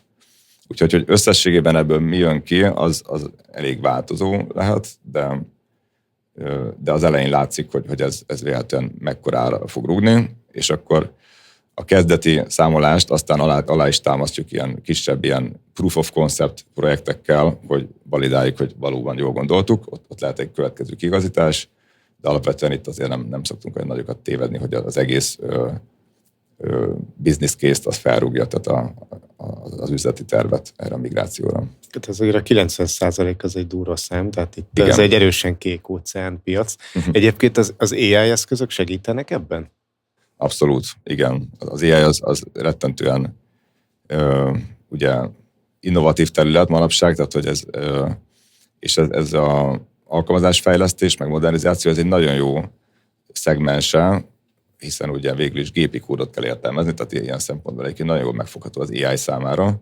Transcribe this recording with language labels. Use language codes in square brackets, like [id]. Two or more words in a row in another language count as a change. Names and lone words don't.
[hu] Úgyhogy hogy összességében ebből mi jön ki, az elég változó lehet, de az elején látszik, hogy ez véletlenül mekkorára fog rúgni, és akkor a kezdeti számolást aztán alá is támasztjuk ilyen kisebb ilyen [en] proof of concept [hu] projektekkel, hogy validáljuk, hogy valóban jól gondoltuk, ott lehet egy következő kiigazítás, de alapvetően itt azért nem szoktunk olyan nagyokat tévedni, hogy az egész [en] business case- [hu] t az felrúgja, tehát az üzleti tervet erre a migrációra. Tehát azért a 90% az egy durva szám, tehát itt Igen. ez egy erősen kék óceán piac. Egyébként az AI eszközök segítenek ebben? Abszolút, igen. Az AI az rettentően ugye innovatív terület manapság, tehát hogy ez a alkalmazásfejlesztés, meg modernizáció, ez egy nagyon jó szegmense, hiszen ugye végül is gépi kódot kell értelmezni, tehát ilyen szempontból egyébként nagyon jól megfogható az AI számára.